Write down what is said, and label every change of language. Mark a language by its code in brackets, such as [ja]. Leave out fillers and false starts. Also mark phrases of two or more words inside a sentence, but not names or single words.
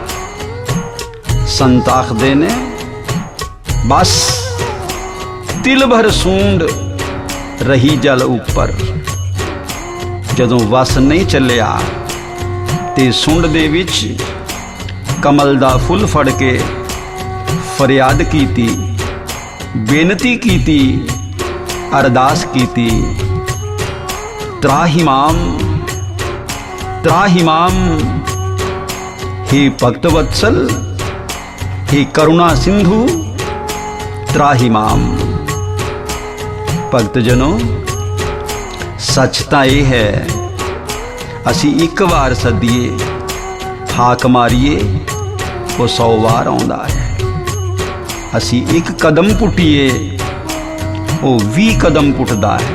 [pa] ਸੰਤ ਆਖਦੇ ਨੇ ਬਸ ਤਿਲ ਭਰ ਸੂੰਡ ਰਹੀ ਜਲ ਉੱਪਰ। ਜਦੋਂ ਵੱਸ ਨਹੀਂ ਚੱਲਿਆ ਤੇ ਸੁੰਡ ਦੇ ਵਿਚ ਕਮਲ ਦਾ ਫੁੱਲ ਫੜ ਕੇ ਫ਼ਰਿਆਦ ਕੀਤੀ, ਬੇਨਤੀ ਕੀਤੀ, ਅਰਦਾਸ ਕੀਤੀ। [sa] त्राहिमाम त्राहिमाम, हे भक्त वत्सल, हे करुणा सिंधु, त्राहिमाम। [pa] ਭਗਤ ਜਨੋਂ, ਸੱਚ ਤਾਂ ਇਹ ਹੈ, ਅਸੀਂ ਇੱਕ ਬਾਰ ਸੱਦੀਏ, ਹਾਕ ਮਾਰੀਏ, ਉਹ 100 ਬਾਰ ਆਉਂਦਾ ਹੈ। ਅਸੀਂ ਇੱਕ ਕਦਮ ਪੁੱਟੀਏ, ਉਹ 20 ਕਦਮ ਪੁੱਟਦਾ ਹੈ।